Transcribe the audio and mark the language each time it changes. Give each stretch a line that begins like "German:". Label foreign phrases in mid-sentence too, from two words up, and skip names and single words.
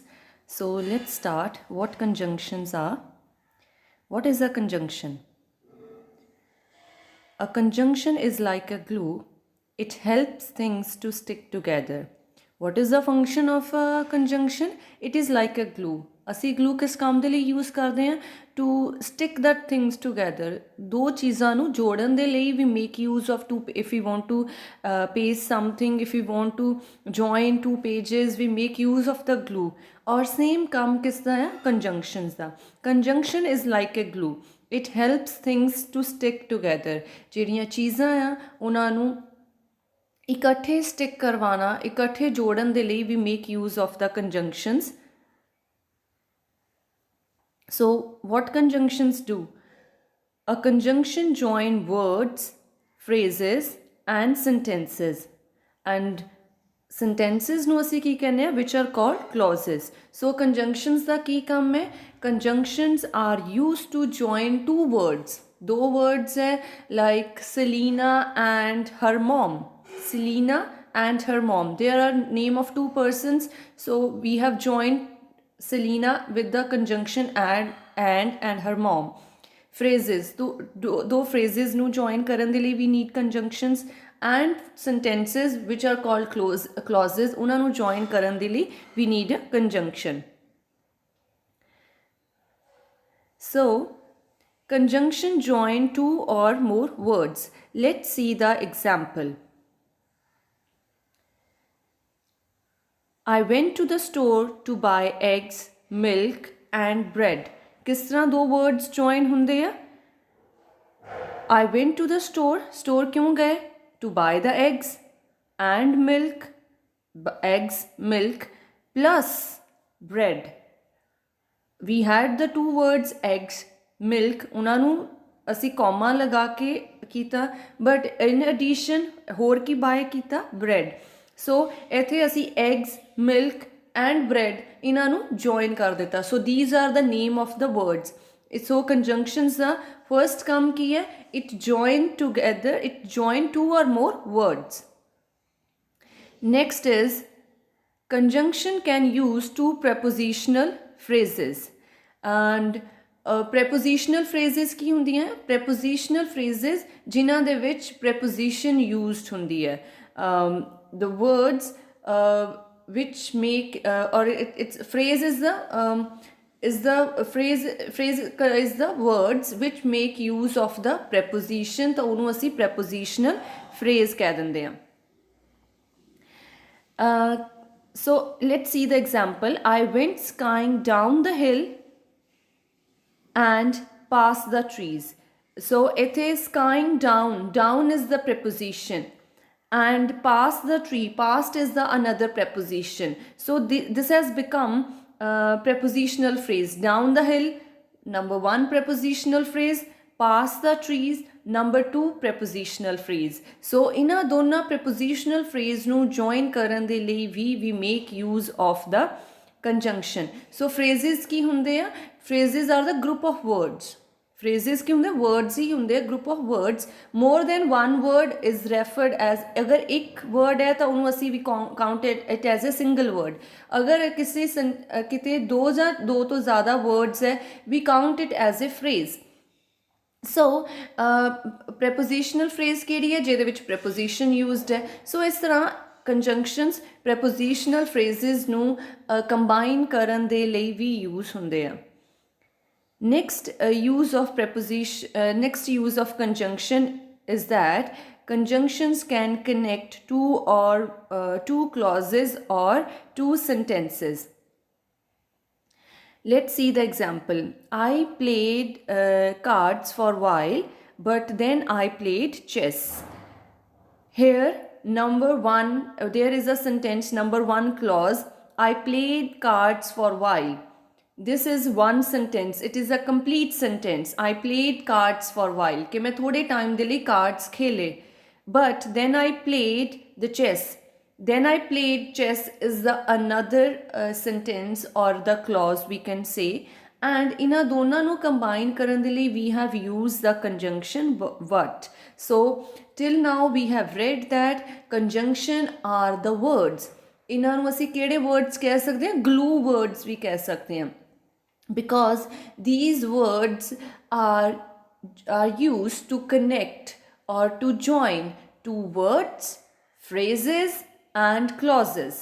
English: So let's start what conjunctions are. What is a conjunction? A conjunction is like a glue. It helps things to stick together. What is the function of a conjunction? It is like a glue.
Punjabi: ਅਸੀਂ glue ਕਿਸ ਕੰਮ ਦੇ ਲਈ ਯੂਜ਼ ਕਰਦੇ ਹਾਂ
English: to stick that things together.
Punjabi: ਦੋ ਚੀਜ਼ਾਂ ਨੂੰ ਜੋੜਨ ਦੇ ਲਈ
English: we make use of two. If we want to paste something, if we want to join two pages, we make use of the glue.
Punjabi: और same ਕੰਮ ਕਿਸ ਦਾ ਹੈ? Conjunctions ਦਾ.
English: Conjunction is like a glue. It helps things to stick together.
Punjabi: ਜਿਹੜੀਆਂ ਚੀਜ਼ਾਂ ਆ ਉਹਨਾਂ ਨੂੰ ਇਕੱਠੇ ਸਟਿਕ ਕਰਵਾਉਣਾ, ਇਕੱਠੇ ਜੋੜਨ ਦੇ ਲਈ
English: we make use of the conjunctions. So what conjunctions do? A conjunction join words, phrases and sentences. And sentences
Punjabi: ਨੂੰ ਅਸੀਂ ਕੀ ਕਹਿੰਦੇ ਆ
English: which are called clauses.
Punjabi: So conjunctions ਦਾ ਕੀ ਕੰਮ ਹੈ?
English: Conjunctions are used to join two words. ਦੋ words ਹੈ like Selena and her mom. Selena and her mom. There are name of two persons. So we have joined Selena with the conjunction and her mom. Phrases,
Punjabi: ਦੋ phrases ਨੂੰ join ਕਰਨ ਦੇ ਲਈ
English: we need conjunctions and sentences which are called clauses
Punjabi: ਉਹਨਾਂ ਨੂੰ join ਕਰਨ ਦੇ ਲਈ
English: we need a conjunction. So conjunction join two or more words. Let's see the example. I went to the store to buy eggs, milk and bread.
Hindi: किस तरह दो
English: words join
Punjabi: ਹੁੰਦੇ ਆ?
English: I went to the store
Hindi: क्यों गए?
English: To buy the eggs and milk, milk plus bread. We had the two words eggs, milk,
Punjabi: ਉਹਨਾਂ ਨੂੰ ਅਸੀਂ comma ਲਗਾ ਕੇ ਕੀਤਾ,
English: but in addition
Punjabi: ਹੋਰ ਕੀ
English: buy ਕੀਤਾ? Bread.
Punjabi: So ਇੱਥੇ ਅਸੀਂ
English: eggs, milk and bread
Punjabi: ਇਹਨਾਂ ਨੂੰ join ਕਰ ਦਿੱਤਾ.
English: So these are the name of the words.
Punjabi: So conjunctions ਦਾ first ਕੰਮ ਕੀ ਹੈ?
English: It join together, it join two or more words. Next is conjunction can use two prepositional phrases.
Punjabi: And
English: prepositional phrases
Punjabi: ਕੀ ਹੁੰਦੀਆਂ?
English: Prepositional phrases
Punjabi: ਜਿਨ੍ਹਾਂ ਦੇ ਵਿੱਚ
English: preposition used
Punjabi: ਹੁੰਦੀ ਹੈ.
English: The words which make or it's phrase is the words which make use of the preposition.
Punjabi: ਤਾਂ ਉਹਨੂੰ ਅਸੀਂ
English: prepositional phrase
Punjabi: ਕਹਿ ਦਿੰਦੇ ਹਾਂ.
English: So let's see the example. I went skiing down the hill and past the trees. So it is skiing down is the preposition, and past the tree, past is the another preposition. So this has become prepositional phrase. Down the hill, number one prepositional phrase. Past the trees, number two prepositional phrase. So
Punjabi: ਇਹਨਾਂ ਦੋਨਾਂ
English: prepositional phrase
Punjabi: ਨੂੰ join ਕਰਨ ਦੇ ਲਈ
English: we make use of the conjunction.
Punjabi: So phrases ਕੀ ਹੁੰਦੇ ਆ?
English: Phrases are the group of words.
Punjabi: Phrases ਕੀ ਹੁੰਦੇ? Words ਹੀ ਹੁੰਦੇ,
English: group of words. More than one word is referred as.
Punjabi: ਅਗਰ ਇੱਕ word ਹੈ ਤਾਂ ਉਹਨੂੰ ਅਸੀਂ ਵੀ
English: count it as a single word.
Punjabi: ਅਗਰ ਕਿਤੇ ਦੋ ਜਾਂ ਦੋ ਤੋਂ ਜ਼ਿਆਦਾ words ਹੈ,
English: we count it as a phrase.
Punjabi: So
English: prepositional phrase
Punjabi: ਕਿਹੜੀ ਹੈ? ਜਿਹਦੇ ਵਿੱਚ
English: preposition used
Punjabi: ਹੈ. So ਇਸ ਤਰ੍ਹਾਂ
English: conjunctions prepositional phrases
Punjabi: ਨੂੰ combine ਕਰਨ ਦੇ ਲਈ ਵੀ use ਹੁੰਦੇ ਆ.
English: Next use of conjunction is that conjunctions can connect two clauses or two sentences. Let's see the example. I played cards for a while, but then I played chess. Here number one, there is a sentence, number one clause, I played cards for a while. This is one sentence. It is a complete sentence. I played cards for a while.
Hindi: कि मैं थोड़े time के लिए cards खेले.
English: But then I played the chess. Then I played chess is the another sentence or the clause we can say.
Punjabi: and ਇਹਨਾਂ ਦੋਨਾਂ ਨੂੰ combine ਕਰਨ ਦੇ ਲਈ
English: we have used the conjunction what. So till now we have read that conjunction are the words.
Punjabi: ਇਹਨਾਂ ਨੂੰ ਅਸੀਂ ਕਿਹੜੇ words ਕਹਿ ਸਕਦੇ ਹਾਂ?
English: glue words
Punjabi: ਵੀ ਕਹਿ ਸਕਦੇ ਹਾਂ,
English: because these words are used to connect or to join two words, phrases and clauses.